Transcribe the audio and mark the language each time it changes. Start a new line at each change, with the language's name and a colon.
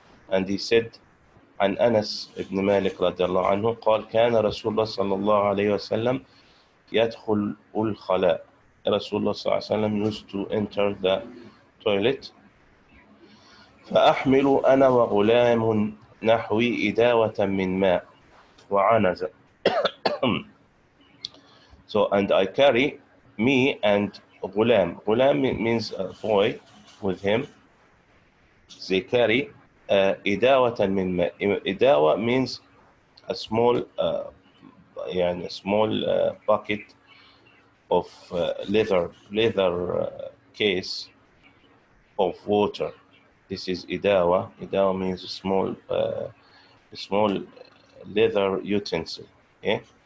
English: And he said
Arabic: عن أنس بن مالك رضي الله عنه قال كان رسول الله صلى الله عليه وسلم يدخل الخلاء.
English: Rasulullah
Arabic: صلى الله عليه وسلم
English: used to enter the toilet.
Arabic: فأحمل أنا وغلام نحوي إداوة من ماء وعنزة.
English: So, and I carry, me and غلام. غلام means a boy with him. They carry
Arabic: إداوة من ماء.
English: إداوة means a small bucket of leather case of water. This is idawa. Idawa means a small leather utensil. Okay?